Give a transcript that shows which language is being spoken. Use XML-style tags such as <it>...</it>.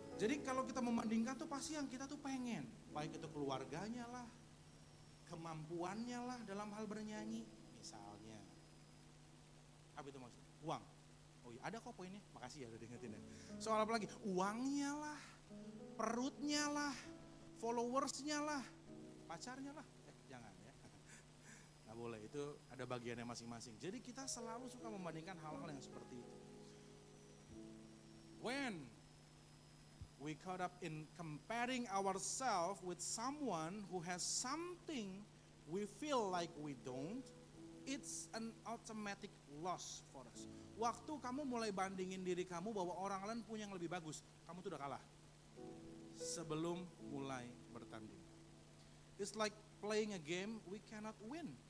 <id>Jadi kalau kita membandingkan tuh pasti yang kita tuh pengen, baik itu keluarganya lah, kemampuannya lah dalam hal bernyanyi misalnya. Apa itu maksudnya? Uang. Oh iya, ada kok poinnya, makasih ya udah diingetin ya. Soal apa lagi? Uangnya lah, perutnya lah, followersnya lah, pacarnya lah. Jangan ya. Nggak boleh, itu ada bagiannya masing-masing. Jadi kita selalu suka membandingkan hal-hal yang seperti itu.</id> <en>When we caught up in comparing ourselves with someone who has something we feel like we don't, it's an automatic loss for us.</en> <id>Waktu kamu mulai bandingin diri kamu bahwa orang lain punya yang lebih bagus, kamu tuh udah kalah sebelum mulai bertanding.</id> <en>It's like playing a game we cannot win.</en>